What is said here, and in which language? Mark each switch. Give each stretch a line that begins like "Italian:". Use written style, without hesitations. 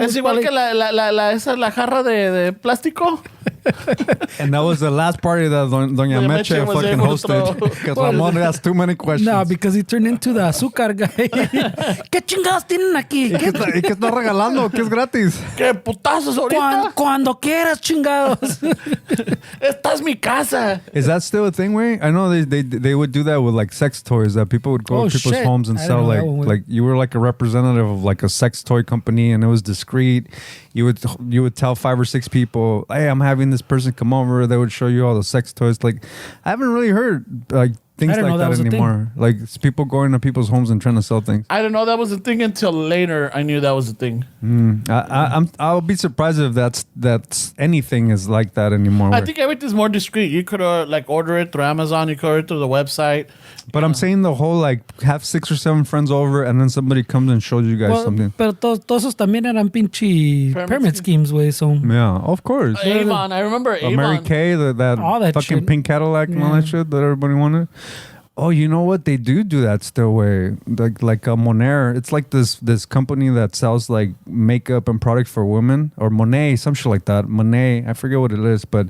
Spanish: Es igual que la jarra de plástico.
English: And that was the last party that Doña Meche fucking hosted. Because Ramon asked too many questions. No, because he turned into the azúcar guy.
Spanish: ¿Qué chingados tienen aquí? ¿Y qué está regalando? ¿Qué es gratis? ¿Qué putazos ahorita? Cuando quieras, chingados. Esta es mi casa.
English: Is that still a thing, way? I know they would do that with like sex toys, that people would go to people's homes and sell like you were like a representative of like a sex toy company, and it was discreet. You would tell 5 or 6 people, hey, I'm having this person come over. They would show you all the sex toys. Like, I haven't really heard like things like that anymore. Like, it's people going to people's homes and trying to sell things. I didn't know that was a thing until later. I knew that was a thing. I'll be surprised if that's anything is like that anymore. I think everything's more discreet. You could like order it through Amazon. You could order it through the website. But I'm saying the whole like have 6 or 7 friends over and then somebody comes and shows you guys something.
Spanish: Pero todos esos también eran pinche permit schemes, güey.
English: So yeah, of course. Avon, I remember Avon. Mary Kay, that fucking shit. Pink Cadillac and all that shit that everybody wanted. Oh, you know what? They do that still, way like a Monair. It's like this company that sells like makeup and products for women, or Monet, some shit like that. Monet, I forget what it is, but